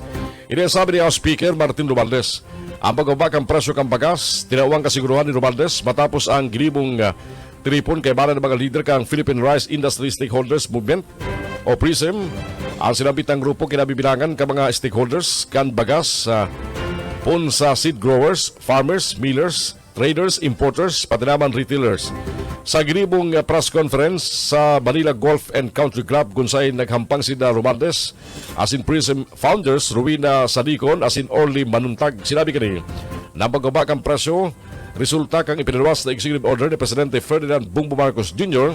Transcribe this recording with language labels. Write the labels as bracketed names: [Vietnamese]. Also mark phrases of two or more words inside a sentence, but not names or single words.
[Bikol] Ini ang sabi ni House Speaker Martin Romualdez. Ang pagbaba ng presyo ng bagas, tinawang kasiguruhan ni Romualdez matapos ang ginibong tripon kay bala ng mga leader kang Philippine Rice Industry Stakeholders Movement o PRISM. Ang sinabit ng grupo kinabibilangan ka mga stakeholders kan bagas pun sa [English] seed growers, farmers, millers, traders, importers, [Bikol] pati naman retailers. Sa ginibong [English] press conference [Bikol] sa Manila Golf and Country Club kung saan naghampang si Romualdez asin PRISM founders Rowena Sadicon asin Orly Manuntag. Sinabi kani na pagbaba kang presyo resulta kang ipinaluwas na executive order ni Presidente Ferdinand Bongbong Marcos Jr.